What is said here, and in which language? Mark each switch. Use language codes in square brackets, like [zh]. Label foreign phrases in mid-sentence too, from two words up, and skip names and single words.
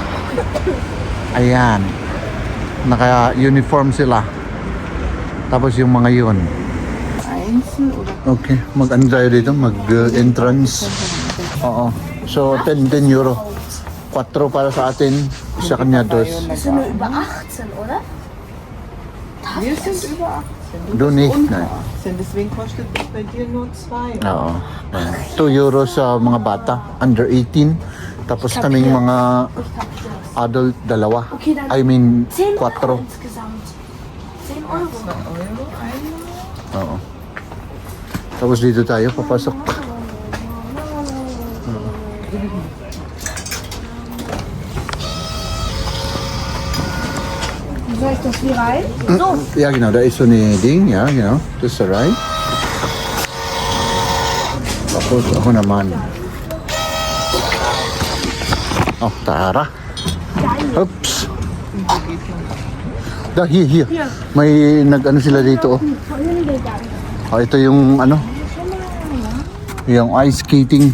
[tl] Ayan. Naka-uniform sila. Tapos yung mga yun. Okay. Mag-ano tayo dito? Mag-entrance. Oo. So, 10 euro. 4 para sa atin. Isa kanya dos. [de] Bist du nur über 18, oder? Wir sind über 18. Du nicht, nein. Deswegen kostet das bei dir nur 2. [tl] Oo. 2 euro sa mga bata. Under 18. Tapos kaming mga adult, dalawa. [de] Okay, dann [en] I mean, [de] 10 4. Euro insgesamt. 10 Euro. [tl] Oo. Tapos dito tayo, papasok. [de] Soll ich das hier rein? Ja, genau, da ist so eine Ding, ja, genau. Das ist da rein. [tl] Tapos ako naman. Oh, tara. [en] Oops. Da, here. [tl] May nag-ano sila dito, oh. Oh, ito yung yung ice skating.